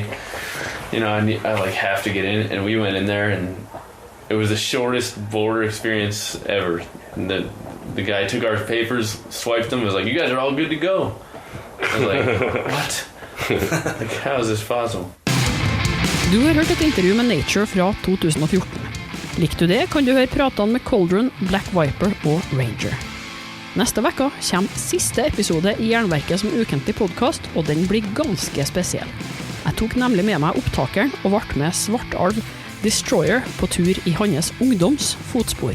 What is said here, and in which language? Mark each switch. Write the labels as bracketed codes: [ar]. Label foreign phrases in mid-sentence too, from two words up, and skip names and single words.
[en] I have to get in. And we went in there, and it was the shortest border experience ever. And the guy took our papers, swiped them, and was like, you guys are all good to go. I was like, what? How is this possible? [no] Du har hørt et intervju med Nature fra 2014. Likte du det, kan du høre pratene med Cauldron, Black Viper og Ranger. Neste vekka kommer siste episode i Jernverket som ukentlig podcast, og den blir ganske spesiell. Jeg tok nemlig med meg opptakeren og ble med Svartalv Destroyer på tur i hans ungdoms fotspor.